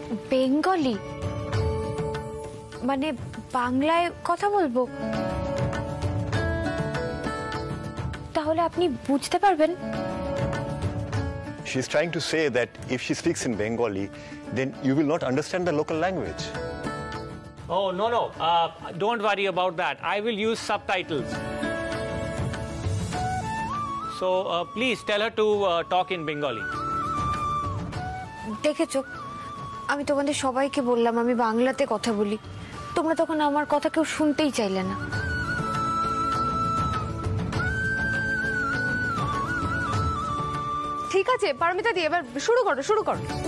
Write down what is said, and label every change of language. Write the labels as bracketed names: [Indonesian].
[Bangla] Bengali মানে বাংলায় কথা বলবো, তাহলে আপনি বুঝতে পারবেন? [English] She is trying to say that if she speaks in Bengali, then you will not understand the local language. Oh, no. Don't worry about that. I will use subtitles. So please tell her to talk in Bengali. [Bangla] দেখেছো, আমি তোমাদের সবাইকে বললাম আমি বাংলাতে কথা বলি, তোমরা তখন আমার কথা কেউ শুনতেই চাইলে না। ঠিক আছে পারমিতা দি, এবার শুরু করো।